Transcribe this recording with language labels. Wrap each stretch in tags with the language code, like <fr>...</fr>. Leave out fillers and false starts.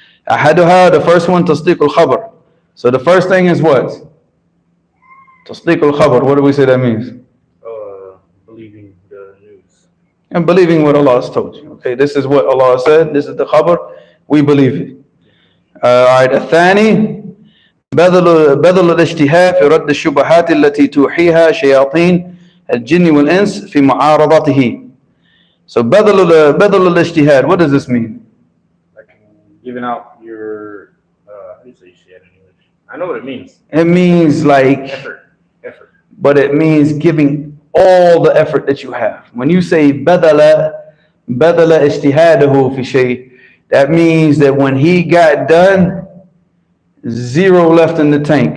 <ar>أحدها,</ar> <en>the first one,</en> <ar>تصديق الخبر.</ar> <en>So the first thing is what? Tasdiq al-khabar, what do we say that means? Believing the news. And believing what Allah has told you. Okay, this is what Allah said, this is the khabar, we believe it. Alright,</en> <ar>الثاني بذل الاجتهاد في رد الشبهات التي توحيها شياطين الجن والإنس في معارضته.</ar> <en>So</en> <ar>بذل الاجتهاد,</ar> <en>what does this mean? Like giving out your, how do you say shit in English? I know what it means. It means like Effort. But it means giving all the effort that you have. When you say</en> <ar>بذل اجتهاده في شيء,</ar> <en>that means that when he got done, zero left in the tank.</en>